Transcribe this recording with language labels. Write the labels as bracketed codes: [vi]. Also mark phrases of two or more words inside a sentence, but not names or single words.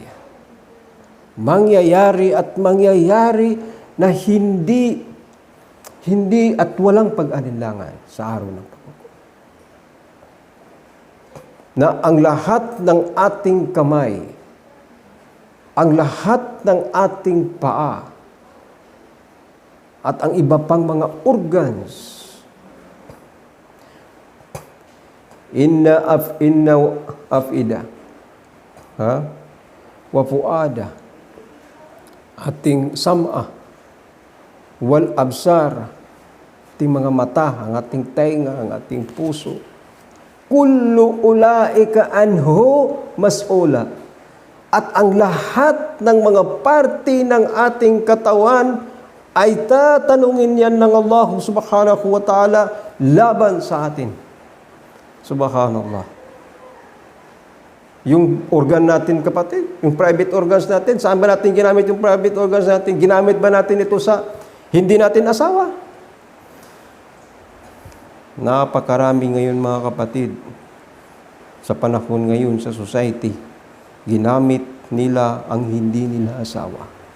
[tl] Mangyayari at mangyayari na hindi at walang pag-alinlangan sa araw ng paghukom. Na ang lahat ng ating kamay, ang lahat ng ating paa, at ang iba pang mga organs, [ar] إن الأفئدة, والفؤاد ating السمع والأبصار, [tl] ating mga mata, ang ating tenga, ang ating puso, [ar] كل أولئك عنه مسؤولا. [tl] At ang lahat ng mga parte ng ating katawan ay tatanungin yan ng [ar] الله سبحانه وتعالى [tl] laban sa atin. Subhanallah. Yung organ natin, kapatid, yung [en] private organs [tl] natin, saan ba natin ginamit yung [en] private organs [tl] natin? Ginamit ba natin ito sa hindi natin asawa? Napakarami ngayon mga kapatid, sa panahon ngayon sa society, ginamit nila ang hindi nila asawa.